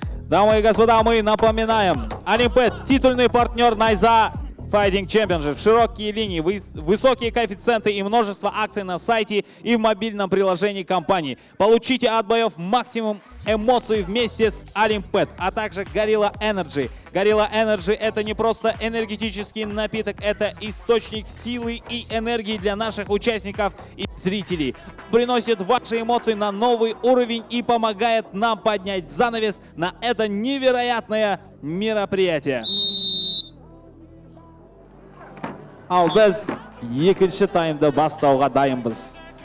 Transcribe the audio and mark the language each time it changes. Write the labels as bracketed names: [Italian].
[Russian] Дамы и господа, мы напоминаем. Олимпет, титульный партнер Найза Fighting Championship. Широкие линии, высокие коэффициенты и множество акций на сайте и в мобильном приложении компании. Получите от боев максимум эмоций вместе с Олимпет, а также Gorilla Energy. Gorilla Energy — это не просто энергетический напиток, это источник силы и энергии для наших участников и зрителей. Приносит ваши эмоции на новый уровень и помогает нам поднять занавес на это невероятное мероприятие. [Kazakh] Ал біз екінші таймды бастауға дайынбыз.